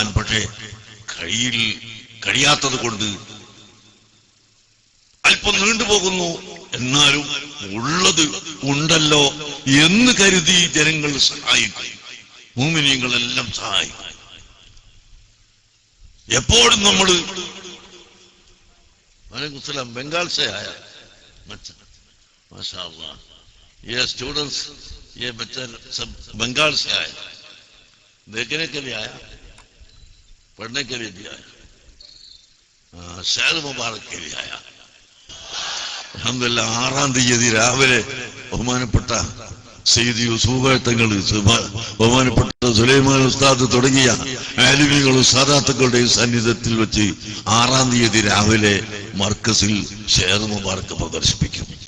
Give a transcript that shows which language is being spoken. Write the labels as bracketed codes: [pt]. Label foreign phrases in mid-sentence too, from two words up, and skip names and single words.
[ml] പക്ഷേ കഴിയാത്തത് കൊണ്ട് അല്പം നീണ്ടുപോകുന്നു. എന്നാലും ഉള്ളത് ഉണ്ടല്ലോ എന്ന് കരുതി ജനങ്ങൾ സഹായിക്കും, മുഅ്മിനീങ്ങളെല്ലാം സഹായിക്കും. എപ്പോഴും നമ്മൾ വലൈക്കുമുസ്സലാം [hi] बंगाल से आया बच्चा, माशाअल्लाह। ये स्टूडेंट्स, ये बच्चा सब बंगाल से आया, देखने के लिए आया, पढ़ने के लिए भी आया, [ar] شعر مبارك [hi] के लिए आया। [ml] അൽഹംദുലില്ലാഹ് 6-ാം തീയതി രാവിലെ ബഹുമാനപ്പെട്ട സയ്യിദ് യൂസുഫ് തങ്ങൾ, ബഹുമാനപ്പെട്ട സുലൈമാൻ ഉസ്താദ് തുടങ്ങിയ ആലിമീകളും സാദാത്തുക്കളുടെയും സാന്നിധ്യത്തിൽ വെച്ച് 6-ാം തീയതി രാവിലെ മർക്കസിൽ [ar] شعر مبارك [ml] പ്രദർശിപ്പിക്കും.